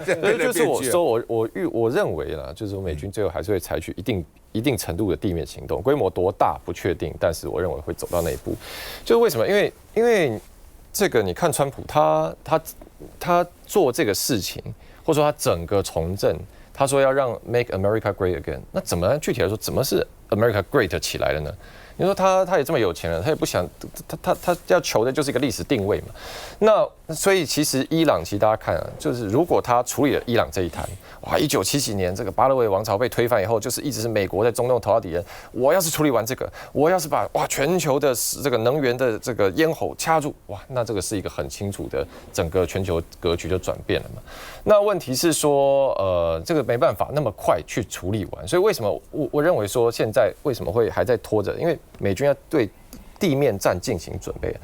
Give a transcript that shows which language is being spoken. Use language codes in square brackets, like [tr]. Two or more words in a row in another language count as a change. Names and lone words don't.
[zh] 就是我說我認為啦，就是說美軍最後還是會採取一定程度的地面行動，規模多大不確定，但是我認為會走到那一步。就是為什麼？因為這個你看川普他做這個事情。或者說他整個從政，他說要讓 [en] Make America Great Again， [zh] 那怎麼具體來說，怎麼是 [en] America Great [zh] 起來的呢？你說他也這麼有錢了，他也不想他要求的就是一個歷史定位嘛。那所以其實伊朗，其實大家看啊，就是如果他處理了伊朗這一攤，哇，1977幾年這個巴勒維王朝被推翻以後，就是一直是美國在中東頭號敵人。我要是處理完這個，我要是把全球的這個能源的這個咽喉掐住，哇，那這個是一個很清楚的整個全球格局就轉變了嘛。那問題是說，這個沒辦法那麼快去處理完，所以為什麼我認為說現在為什麼會還在拖着？因為美軍要對地面戰進行準備。